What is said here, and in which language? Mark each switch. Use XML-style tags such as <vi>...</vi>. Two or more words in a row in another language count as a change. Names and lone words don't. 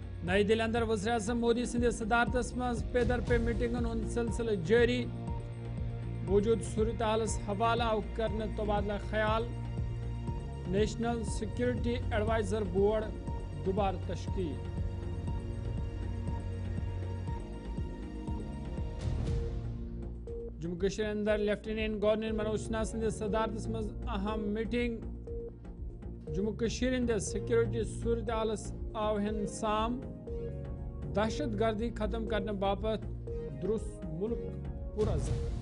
<ks>نئی دلی اندر وزیر اعظم مودی سندس صدارتس مز پیدر پہ میٹنگن ہند سلسلہ جاری موجود صورتحالس حوالہ آو کرنے تبادلہ خیال نیشنل سیکورٹی ایڈوائزر بورڈ دوبارہ تشکیل جموں کشمیر اندر</ks> <en>lieutenant governor</en> <ks>منوج سنہا سندس صدارتس مز اہم میٹنگ جموں کشمیر اندر سیکورٹی صورتحالس آو ہن سام دہشت گردی ختم کرنے باپت درست ملک پرعزم</ks>